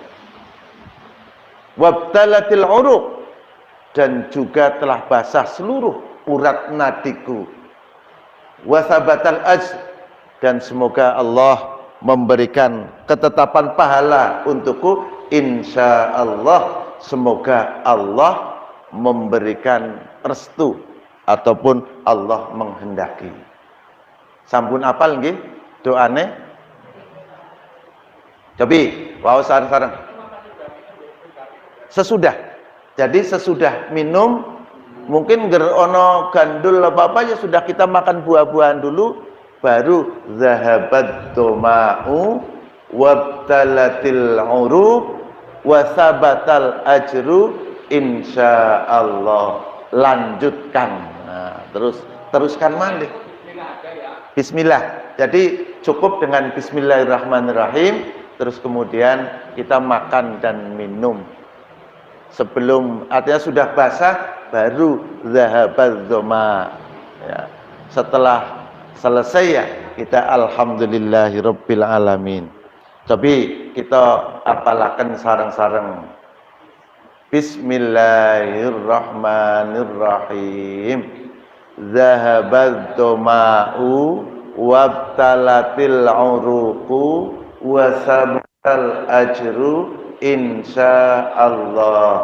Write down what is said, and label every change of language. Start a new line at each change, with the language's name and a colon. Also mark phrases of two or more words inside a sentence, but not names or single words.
Arabic: وابتلت العروق,
Indonesian: dan juga telah basah seluruh urat nadiku,
Arabic: وثبت الأجر,
Indonesian: dan semoga Allah memberikan ketetapan pahala untukku,
Arabic: إن شاء الله.
Indonesian: Semoga Allah memberikan restu ataupun Allah menghendaki.
Javanese: Sampun apal nggih doane? Cobi, wow sareng-sareng.
Indonesian: Sesudah. Jadi sesudah minum, mungkin
Javanese: ono gandul
Indonesian: apa ya, sudah kita makan buah-buahan dulu, baru
Arabic: ذهب الظمأ وابتلت العروق وثبت الأجر إن شاء الله.
Indonesian: Lanjutkan. Nah, teruskan mandi. Bismillah. Jadi cukup dengan bismillahirrahmanirrahim, terus kemudian kita makan dan minum. Sebelum artinya sudah basah, baru
Arabic: ذهب الظمأ.
Indonesian: Ya. Setelah selesai ya, kita
Arabic: الحمد لله رب العالمين.
Javanese: Tapi kita apalaken sareng-sareng.
Arabic: بسم الله الرحمن الرحيم. ذهب الظمأ وابتلت العروق وثبت الأجر إن شاء الله.